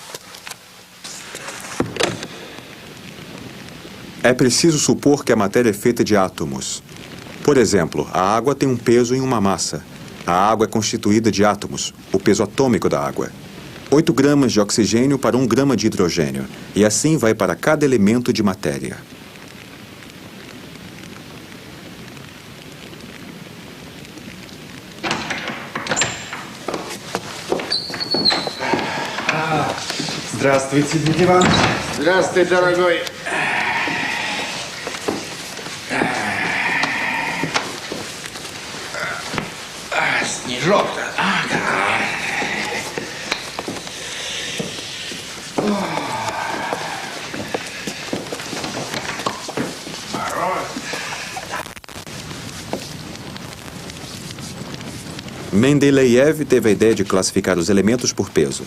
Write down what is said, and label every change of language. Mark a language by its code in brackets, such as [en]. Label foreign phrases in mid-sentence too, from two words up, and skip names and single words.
[pt] É preciso supor que a matéria é feita de átomos. Por exemplo, a água tem um peso e uma massa. A água é constituída de átomos, o peso atômico da água. 8 gramas de oxigênio para 1 grama de hidrogênio. E assim vai para cada elemento de matéria. [ru] Здравствуйте, дядя Иван. Здравствуй, дорогой. Снежок-то. [pt] Mendeleev teve a ideia de classificar os elementos por peso.